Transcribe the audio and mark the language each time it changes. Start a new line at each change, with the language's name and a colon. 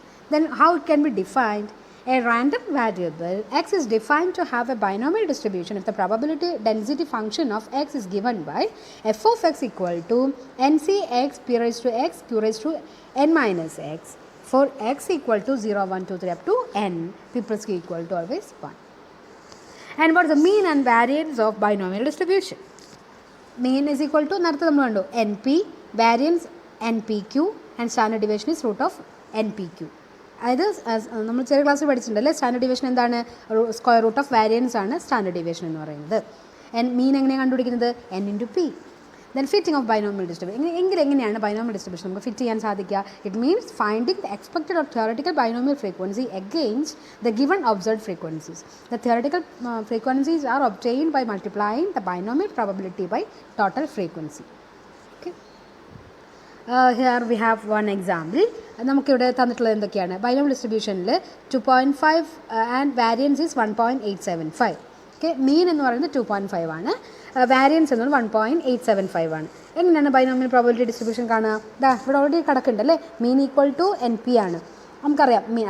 English: Then how it can be defined? A random variable X is defined to have a binomial distribution if the probability density function of X is given by f of X equal to NCX P raised to X Q raised to n minus X for X equal to 0, 1, 2, 3 up to n, P plus Q equal to always 1. And what is the mean and variance of binomial distribution? Mean is equal to NP, variance NPQ, and standard deviation is root of NPQ.
Malayalam: അതായത് നമ്മൾ ചെറിയ ക്ലാസ്സിൽ പഠിച്ചിട്ടുണ്ടല്ലേ, standard division എന്താണ്? Square root of variance ആണ് standard division എന്ന് പറയുന്നത്. മീൻ എങ്ങനെയാണ് കണ്ടുപിടിക്കുന്നത്? n into p.
English: Then fitting of binomial distribution.
Malayalam: എങ്ങനെയാണ് binomial distribution നമുക്ക് ഫിറ്റ് ചെയ്യാൻ സാധിക്കുക?
English: It means finding the expected or theoretical binomial frequency against the given observed frequencies. The theoretical frequencies are obtained by multiplying the binomial probability by total frequency. Okay. Here we have one example.
Malayalam: നമുക്കിവിടെ തന്നിട്ടുള്ളത് എന്തൊക്കെയാണ്? Binomial ഡിസ്ട്രിബ്യൂഷനിൽ 2.5
English: And variance is 1.875.
Malayalam: Okay, മീൻ എന്ന് പറയുന്നത് 2.5 ആണ്, variance എന്നത് 1.875 ആണ്. എങ്ങനെയാണ് binomial probability distribution കാണുക? ദാ ഇവിടെ already കിടക്കുന്നുണ്ടല്ലേ,
English: mean equal to N P
Malayalam: ആണ്, നമുക്കറിയാം മീൻ.